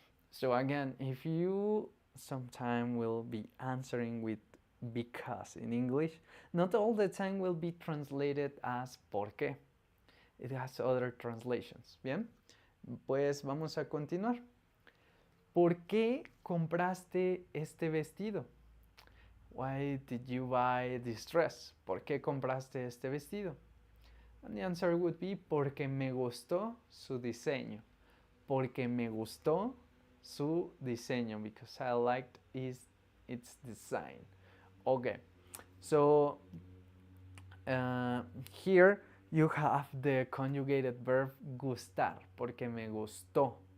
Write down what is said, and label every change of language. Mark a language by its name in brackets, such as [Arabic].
[English] So again, if you sometime will be answering with because in English, not all the time will be translated as por qué. It has other translations. [Spanish] Bien, pues vamos a continuar. ¿Por qué compraste este vestido? [English] Why did you buy this dress? [Spanish] ¿Por qué compraste este vestido? [English] And the answer would be [Spanish] porque me gustó su diseño. Porque me gustó su diseño, [English] because I liked its design. Okay, so here you have the conjugated verb gustar, [Spanish] porque me gustó.